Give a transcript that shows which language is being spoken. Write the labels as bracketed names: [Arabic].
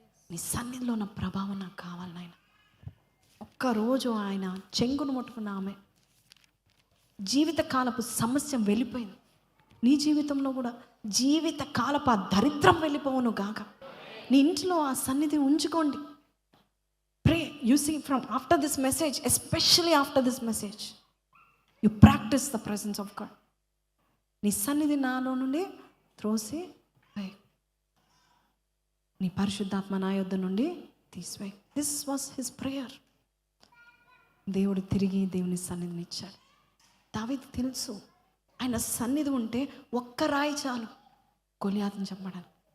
[Telugu] నీ సన్నిధిలో నా ప్రభావం నాకు కావాలి నాయన. ఒక్కరోజు ఆయన చెంగును ముట్టుకున్న ఆమె జీవితకాలపు సమస్య వెళ్ళిపోయింది. నీ జీవితంలో కూడా జీవితకాలపు ఆ దరిద్రం వెళ్ళిపోవును గాక. నీ ఇంట్లో ఆ సన్నిధి ఉంచుకోండి. [English] Pray. You see, from after this message, especially after this message, you practice the presence of God. [Telugu] నీ సన్నిధి నాలో నుండి త్రోసి వేయ్, నీ పరిశుద్ధాత్మ నా యొద్ద నుండి తీసివేయ్. [English] This was his prayer. [Telugu] దేవుడు తిరిగి దేవుని సన్నిధిని ఇచ్చాడు. దావీదు తెలుసు, ఆయన సన్నిధి ఉంటే ఒక్క రాయి చాలు గొలియాతుని చంపడానికి.